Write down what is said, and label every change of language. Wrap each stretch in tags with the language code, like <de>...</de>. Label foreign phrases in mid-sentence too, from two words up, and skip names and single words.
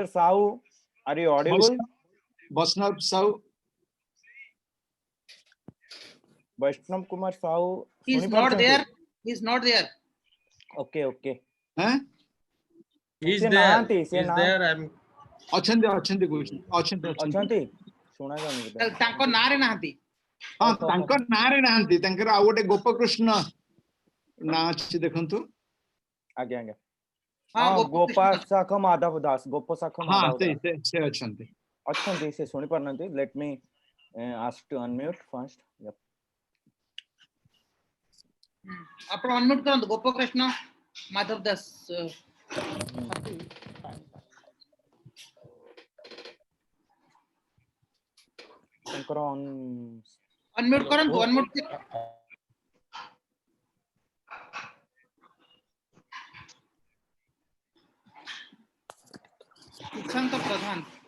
<en>Sahu, are you audible? Vaishnav Sahu? Vaishnav Kumar Sahu. He's not there. He's not there. Okay, okay. Huh? He's</en> <or>Se</or> <en>there.</en> <or>nahanti,</or> <en>He's</en> <or>se</or> <en>there. I'm.</en> <or>ଅଛନ୍ତି ଶୁଣା ଯାଉନି ବୋଧେ ତାଙ୍କ ନାଁରେ ନାହାନ୍ତି ହଁ ତାଙ୍କ ନାଁରେ ନାହାନ୍ତି ତାଙ୍କର ଆଉ ଗୋଟେ ଗୋପକୃଷ୍ଣ ନାଁ ଅଛି ଦେଖନ୍ତୁ ଆଜ୍ଞା ଆଜ୍ଞା ହଁ ଗୋପାଶାଖ ମାଧବ ଦାସ ଗୋପଶାଖ ମାଧବ ଦାସ ସେ ଅଛନ୍ତି ଅଛନ୍ତି ସେ ଶୁଣି ପାରୁନାହାନ୍ତି</or> <en>let me ask to unmute first</en> <or>ଆପଣ ଅନମ୍ୟୁଟ କରନ୍ତୁ ଗୋପକୃଷ୍ଣ ମାଧବ ଦାସ ତାଙ୍କର ଅନମ୍ୟୁଟ କରନ୍ତୁ ଅନମ୍ୟୁଟ ସୁଶାନ୍ତ ପ୍ରଧାନ</or>